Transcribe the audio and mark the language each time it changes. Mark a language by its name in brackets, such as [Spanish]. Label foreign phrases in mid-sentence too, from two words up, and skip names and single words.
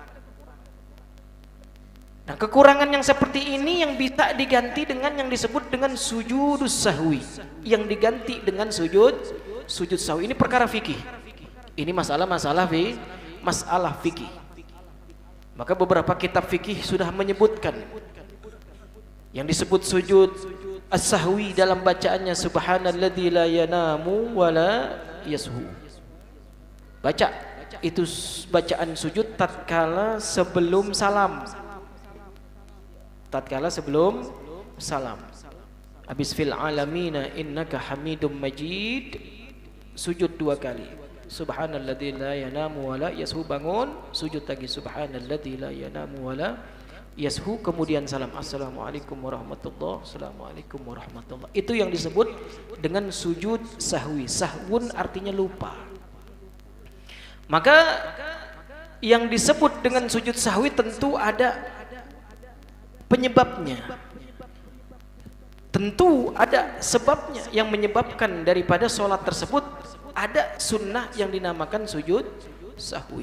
[Indonesian] Nah, kekurangan yang seperti ini yang bisa diganti dengan yang disebut dengan [Arabic] سجود السهو, [Indonesian] yang diganti dengan sujud sahwi. Ini perkara fikih, ini masalah fikih. Maka beberapa kitab fikih sudah menyebutkan yang disebut [Arabic] سجود السهو [Indonesian] dalam bacaannya [Arabic] سبحان الذي لا ينام ولا يسهو. [Indonesian] Baca itu bacaan sujud tatkala sebelum salam. [Arabic] Habis في العالمين إنك حميد مجيد, [Indonesian] sujud 2 kali. [Arabic] سبحان الذي لا ينام ولا يسهو, bangun, [Indonesian] sujud lagi [Arabic] سبحان الذي لا ينام ولا يسهو, [Indonesian] kemudian salam, [Arabic] السلام عليكم ورحمة الله، السلام عليكم ورحمة الله. [Indonesian] Itu yang disebut dengan sujud sahwi. Sahwun artinya lupa. Maka yang disebut dengan sujud sahwi tentu ada penyebabnya, tentu ada sebabnya yang menyebabkan daripada sholat tersebut ada sunnah yang dinamakan sujud sahwi.